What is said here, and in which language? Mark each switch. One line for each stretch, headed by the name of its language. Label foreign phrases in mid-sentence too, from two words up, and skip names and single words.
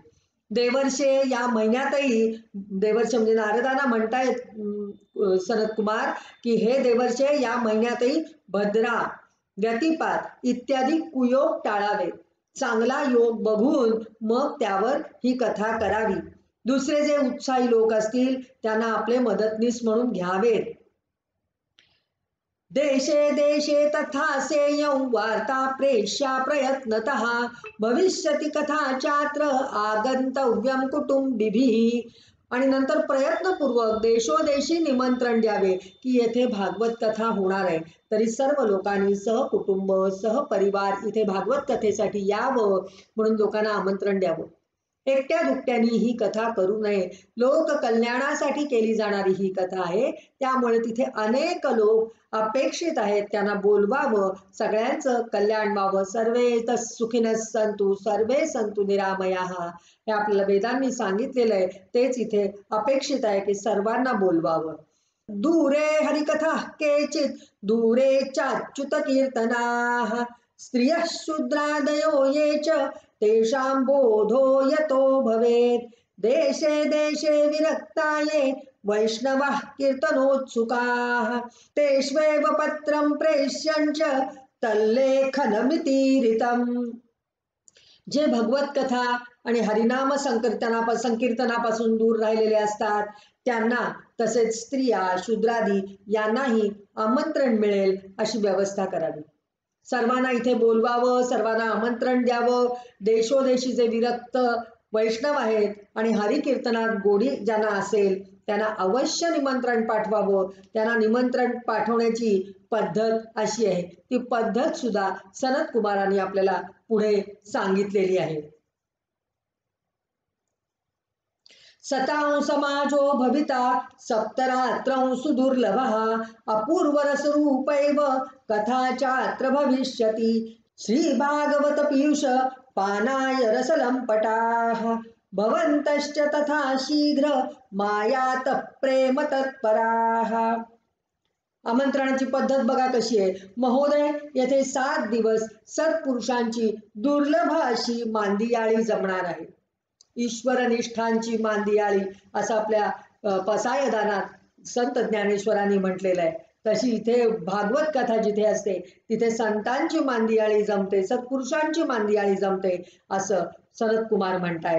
Marathi: देवर्षे या महिन्यातही, देवर्षे म्हणजे नारदांना म्हणतायत सनत कुमार की हे देवर्षे या महिन्यातही भद्रा, व्यतिपात इत्यादी कुयोग टाळावे. चांगला योग बघून मग त्यावर ही कथा करावी. दुसरे जे उत्साही लोक असतील त्यांना आपले मदतनीस म्हणून घ्यावेत.
Sanskrit: देशे देशे तथा सेयं वार्ता प्रेष्या प्रयत्नतः भविष्यति कथा चात्र आगंतव्यं कुटुंबिभिः.
Marathi: आणि नंतर प्रयत्नपूर्वक देशोदेशी निमंत्रण द्यावे की येथे भागवत कथा होणार आहे. तरी सर्व लोकांनी सहकुटुंब सहपरिवार इथे भागवत कथेसाठी यावं म्हणून लोकांना आमंत्रण द्यावं. एकट्या दुकट्यानी ही कथा करू नये. लोक कल्याणासाठी केली जाणारी ही कथा आहे. त्यामुळे तिथे अनेक लोक अपेक्षित आहेत. त्यांना बोलवावं, सगळ्यांचं कल्याण व्हावं.
Sanskrit: सर्वे सुखिनः सन्तु सर्वे सन्तु निरामयाः
Marathi: हे आपल्याला वेदांनी सांगितलेलं आहे. तेच इथे अपेक्षित आहे की सर्वांना बोलवावं.
Sanskrit: दूरे हरिकथा केचित दूरे चाच्युत कीर्तनाः स्त्रियः शूद्रादयो ये च तेषां बोधो यतो भवेत् देशे देशे विरक्ता ये वैष्णवाः कीर्तनोत्सुकाः तेष्वेव पत्रं प्रेष्यञ्च तल्लेखनमितीरितम्.
Marathi: जे भगवत कथा आणि हरिनाम संकीर्तनापासून दूर राहिलेले असतात त्यांना, तसेच स्त्रिया शूद्रादी यांनाही आमंत्रण मिळेल अशी व्यवस्था करावी. सर्वांना इथे बोलवावं, सर्वांना आमंत्रण द्यावं. देशोदेशी जे विरक्त वैष्णव आहेत आणि हरिकीर्तनात गोडी ज्यांना असेल त्यांना अवश्य निमंत्रण पाठवावं. त्यांना निमंत्रण पाठवण्याची पद्धत अशी आहे. ती पद्धत सुद्धा सनत कुमारांनी आपल्याला पुढे सांगितलेली आहे.
Sanskrit: सतां समाजो भविता सप्तरात्रं सुदुर्लभः अपूर्वरसरूपैव कथा चात्र भविष्यति श्रीभागवत पीयूष पानाय रसलम्पटाः भवन्तश्च तथा शीघ्र मायात प्रेम तत्पराः.
Marathi: आमंत्रणाची पद्धत बघा कशी आहे. महोदय, येथे 7 दिवस सत्पुरुषांची दुर्लभ अशी मांदियाळी जमणार आहे. ईश्वरनिष्ठांची मांदियाळी असं आपल्या पसायदानात संत ज्ञानेश्वरांनी म्हटलेलं आहे. तशी इथे भागवत कथा जिथे असते तिथे संतांची मांदियाळी जमते, सत्पुरुषांची मांदियाळी जमते असं सनत कुमार म्हणतायत.